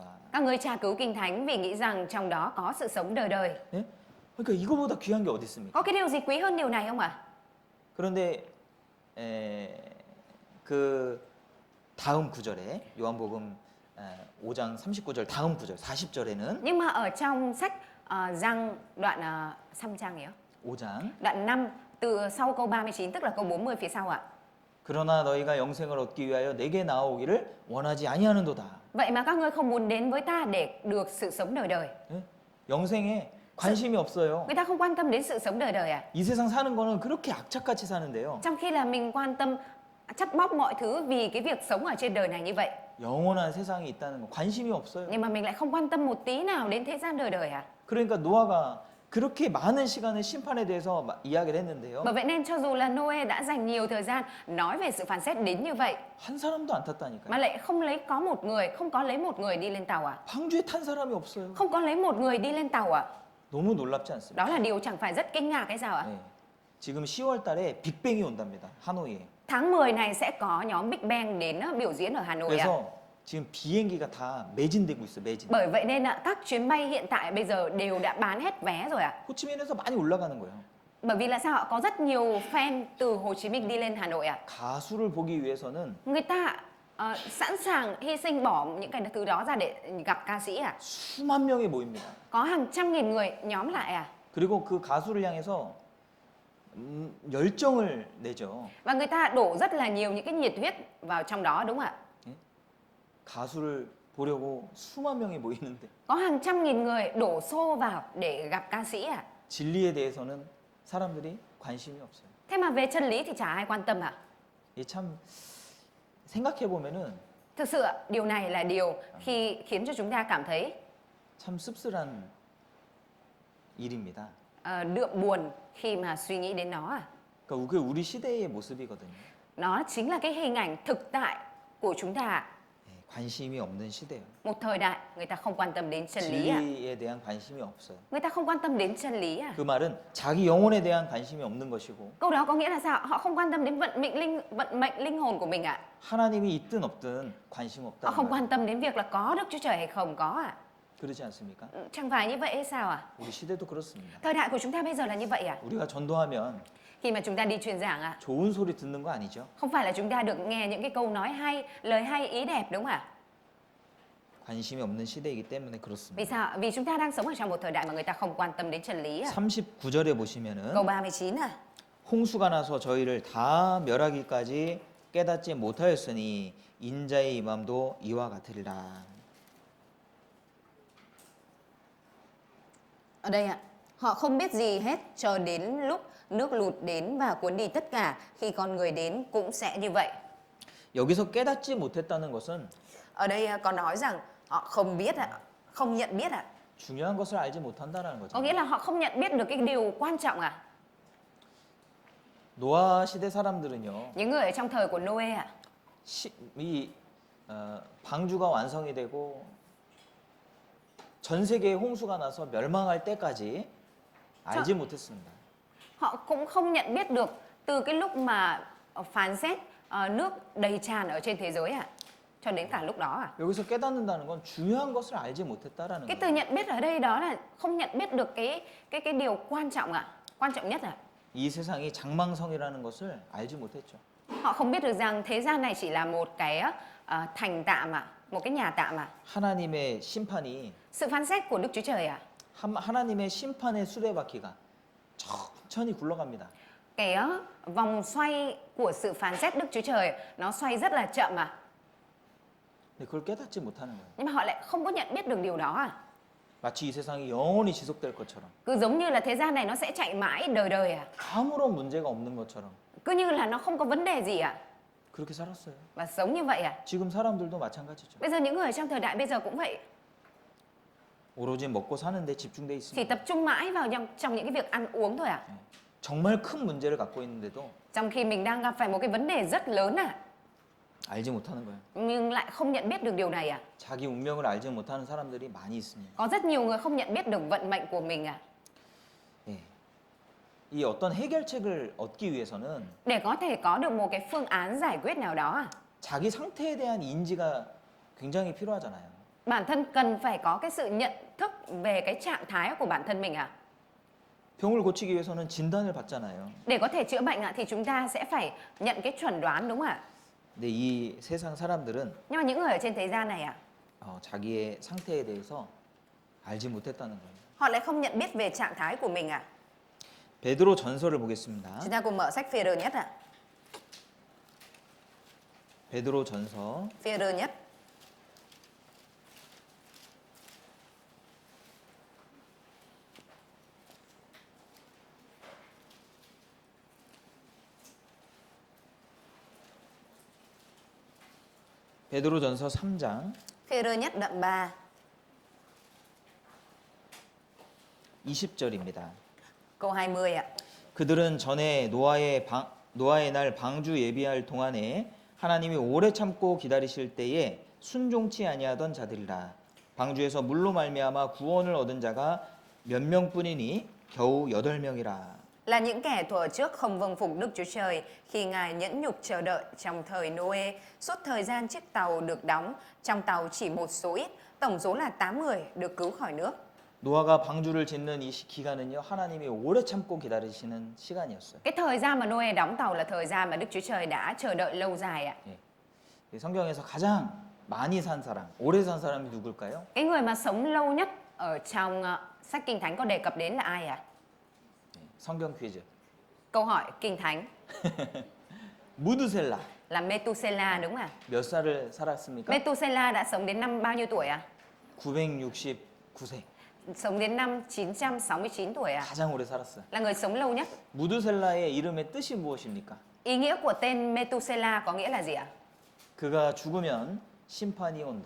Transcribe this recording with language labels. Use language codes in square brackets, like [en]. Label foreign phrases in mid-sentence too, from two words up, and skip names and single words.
[vi] Các ngươi tra cứu kinh thánh vì nghĩ rằng trong đó có sự sống đời đời. [ko] 예? 그러니까 이거보다 귀한 게 어디 있습니까? [vi] Có cái điều gì quý hơn điều này không ạ? [ko] 그런데 그 다음 구절에 요한복음 5장 39절 다음 구절 40절에는 [vi] Nhưng mà ở trong sách Giăng đoạn 5 trang [ko] 5장 [vi] đoạn 5 từ sau câu 39 tức là câu 40 phía sau ạ. [ko] 그러나 너희가 영생을 얻기 위하여 내게 나오기를 원하지 아니하는도다. [vi] Vậy mà các ngươi không muốn đến với ta để được sự sống đời đời. [ko] 예? 영생에 관심이 없어요. [vi] Người ta không quan tâm đến sự sống đời đời à? [ko] 이 세상 사는 거는 그렇게 악착같이 사는데요. [vi] Trong khi là mình quan tâm chắt bóp mọi thứ vì cái việc sống ở trên đời này như vậy. [ko] 영원한 세상이 있다는 거 관심이 없어요. [vi] Nhưng mà mình lại không quan tâm một tí nào đến thế gian đời đời à? [ko] 그러니까 노아가 그렇게 많은 시간을 심판에 대해서 이야기를 했는데요. [vi] Bởi vậy nên cho dù là Noe đã dành nhiều thời gian nói về sự phán xét đến như vậy [ko] 한 사람도 안 탔다니까요. [vi] mà lại không có lấy một người đi lên tàu à? [ko] 방주에 탄 사람이 없어요. [vi] Không có lấy một người đi lên tàu à? [ko] 너무 놀랍지 않습니까? [vi] Đó là điều chẳng phải rất kinh ngạc hay sao ạ? [ko] 네. 지금 10월 달에 빅뱅이 온답니다. 하노이에. [vi] Tháng 10 này sẽ có nhóm Big Bang đến biểu diễn ở Hà Nội ạ. [ko] 그래서 지금 비행기가 다 매진되고 있어. 매진. [vi] Bởi vậy nên các chuyến bay hiện tại bây giờ đều đã bán hết vé rồi ạ. [ko] 호치민에서 많이 올라가는 거예요. [vi] Bởi vì là sao ạ? Có rất nhiều fan từ Hồ Chí Minh đi lên Hà Nội ạ. [ko] 가수를 보기 위해서는 [vi] Người ta sẵn sàng hy sinh bỏ những cái thứ đó ra để gặp ca sĩ ạ. [ko] 수만 명이 모입니다. [vi] Có hàng trăm nghìn người nhóm lại à. [ko] 그리고 그 가수를 향해서 열정을 내죠. [vi] Và người ta đổ rất là nhiều những cái nhiệt huyết vào trong đó, đúng không ạ? [ko] 가수를 보려고 수만 명이 모이는데 [vi] Có hàng trăm nghìn người đổ xô vào để gặp ca sĩ à. [ko] 진리에 대해서는 사람들이 관심이 없어요. [vi] Thế mà về chân lý thì chả ai quan tâm ạ. [ko] 이게 참 생각해 보면은 [vi] Thực sự ạ, điều này là điều khiến cho chúng ta cảm thấy [ko] 참 씁쓸한 일입니다. [vi] đượm buồn khi mà suy nghĩ đến nó à. [ko] 그러니까 그게 우리 시대의 모습이거든요. [vi] Nó chính là cái hình ảnh thực tại của chúng ta. [ko] 관심이 없는 시대예요. [vi] Một thời đại người ta không quan tâm đến chân lý à? [ko] 진리에 대한 관심이 없어요. [vi] Người ta không quan tâm đến chân lý à? [ko] 그 말은 자기 영혼에 대한 관심이 없는 것이고 [vi] Câu đó có nghĩa là sao? Họ không quan tâm đến vận mệnh linh hồn của mình ạ. [ko] 하나님이 있든 없든 관심 [vi] Họ [ko] 없다. [vi] không quan tâm đến việc là có Đức Chúa Trời hay không có ạ. [ko] 그렇지 않습니까? [vi] Chẳng phải như vậy hay sao ạ? [ko] 우리 시대도 그렇습니다. [vi] Thời đại của chúng ta bây giờ là như vậy ạ. [ko] 우리가 전도하면 [vi] Khi mà chúng ta đi truyền giảng ạ, [ko] 좋은 소리 듣는 거 아니죠? [vi] không phải là chúng ta được nghe những cái câu nói hay, lời hay, ý đẹp đúng không ạ? [ko] 관심이 없는 시대이기 때문에 [vi] Vì [ko] 그렇습니다. [vi] sao? Vì chúng ta đang sống ở trong một thời đại mà người ta không quan tâm đến chân lý ạ. [ko] 39절에 보시면은 [vi] Câu 39 à? [ko] 홍수가 나서 저희를 다 멸하기까지 깨닫지 못하였으니 인자의 임함도 이와 같으리라. [vi] Ở đây ạ, họ không biết gì hết cho đến lúc nước lụt đến và cuốn đi tất cả, khi con người đến cũng sẽ như vậy. [ko] 여기서 깨닫지 못했다는 것은 [vi] Ở đây có nói rằng họ không biết ạ, không nhận biết ạ. [ko] 중요한 것을 알지 못한다는 거죠. [vi] Có nghĩa là họ không nhận biết được cái điều quan trọng à. [ko] 노아 시대 사람들은요, [vi] Những người ở trong thời của Noe ạ, [ko] 이 방주가 완성이 되고 전 세계에 홍수가 나서 멸망할 때까지 알지 못했습니다. [vi] họ cũng không nhận biết được từ cái lúc mà phán xét nước đầy tràn ở trên thế giới ạ, cho đến cả lúc đó à. [ko] 여기서 깨닫는다는 건 중요한 것을 알지 못했다라는 [vi] Cái [ko] 거예요. [vi] từ nhận biết ở đây đó là không nhận biết được cái điều quan trọng ạ, quan trọng nhất ạ. [ko] 이 세상이 장망성이라는 것을 알지 못했죠. [vi] Họ không biết được rằng thế gian này chỉ là một cái thành tạm ạ, một cái nhà tạm ạ. [ko] 하나님의 심판이 [vi] Sự phán xét của Đức Chúa Trời ạ. [ko] 하나님의 심판의 수레바퀴가 천천히 굴러갑니다. [vi] Cái vòng xoay của sự phán xét Đức Chúa Trời nó xoay rất là chậm ạ. [ko] 근데 그걸 깨닫지 못하는 거예요. [vi] Nhưng mà họ lại không có nhận biết được điều đó à. [ko] 마치 이 세상이 영원히 지속될 것처럼 [vi] Cứ giống như là thế gian này nó sẽ chạy mãi đời đời à. [ko] 아무런 문제가 없는 것처럼 [vi] Cứ như là nó không có vấn đề gì à. [ko] 그렇게 살았어요. [vi] Và sống như vậy à. [ko] 지금 사람들도 마찬가지죠. [vi] Bây giờ những người trong thời đại bây giờ cũng vậy. [ko] 오로지 먹고 사는데 집중돼 [vi] Chỉ [ko] 있습니다. [vi] tập trung mãi vào trong những cái việc ăn uống thôi à. [ko] 정말 큰 문제를 갖고 있는데도 [vi] Trong khi mình đang gặp phải một cái vấn đề rất lớn à. [ko] 알지 못하는 거예요. [vi] Nhưng lại không nhận biết được điều này à. [ko] 자기 운명을 알지 못하는 사람들이 많이 있습니다. [vi] Có rất nhiều người không nhận biết được vận mệnh của mình à. [ko] 예. 이 어떤 해결책을 얻기 위해서는 [vi] Để có thể có được một cái phương án giải quyết nào đó à. [ko] 자기 상태에 대한 인지가 굉장히 필요하잖아요. [vi] Bản thân cần phải có cái sự nhận thức về cái trạng thái của bản thân mình à. [ko] 병을 고치기 위해서는 진단을 받잖아요. [vi] Để có thể chữa bệnh ạ thì chúng ta sẽ phải nhận cái chuẩn đoán đúng không ạ? [ko] 근데 이 세상 사람들은 [vi] Nhưng mà những người ở trên thế gian này ạ, [ko] 자기의 상태에 대해서 알지 못했다는 거예요. [vi] họ lại không nhận biết về trạng thái của mình ạ. [ko] 베드로 전서를 보겠습니다. [vi] Chúng ta cùng mở sách Phê-rơ nhất ạ. [ko] 베드로 전서 [vi] Phê-rơ nhất. [ko] 베드로 전서 3장 [vi] Phê-rơ nhất đoạn 3, [ko] 20절입니다. [vi] câu 20 ạ. [ko] 그들은 전에 노아의 날 방주 예비할 동안에 하나님이 오래 참고 기다리실 때에 순종치 아니하던 자들이라. 방주에서 물로 말미암아 구원을 얻은 자가 몇 명뿐이니 겨우 8명이라. [vi] Là những kẻ thuở trước không vâng phục Đức Chúa Trời khi Ngài nhẫn nhục chờ đợi trong thời Noe, suốt thời gian chiếc tàu được đóng, trong tàu chỉ một số ít, tổng số là 8 người được cứu khỏi nước. [ko] 노아가 방주를 짓는 이 기간은요, 하나님이 오래 참고 기다리시는 시간이었어요. [vi] Cái thời gian mà Noe đóng tàu là thời gian mà Đức Chúa Trời đã chờ đợi lâu dài ạ. [ko] 이 성경에서 가장 많이 산 사람, 오래 산 사람이 누굴까요? [vi] Cái người mà sống lâu nhất ở trong sách Kinh Thánh có đề cập đến là ai ạ? [ko] 성경 퀴즈. [vi] Câu hỏi Kinh Thánh [ko] 무드셀라 [vi] là Methuselah đúng không ạ? [ko] 몇 살을 살았습니까? [vi] Methuselah đã sống đến năm bao nhiêu tuổi ạ? [ko] 969세. [vi] Sống đến năm 969 tuổi ạ. [ko] 가장 오래 살았어요. [vi] Là người sống lâu nhất. [ko] 무드셀라의 이름의 뜻이 무엇입니까? [vi] Ý nghĩa của tên Methuselah có nghĩa là gì ạ? [ko] 그가 죽으면 심판이 온다.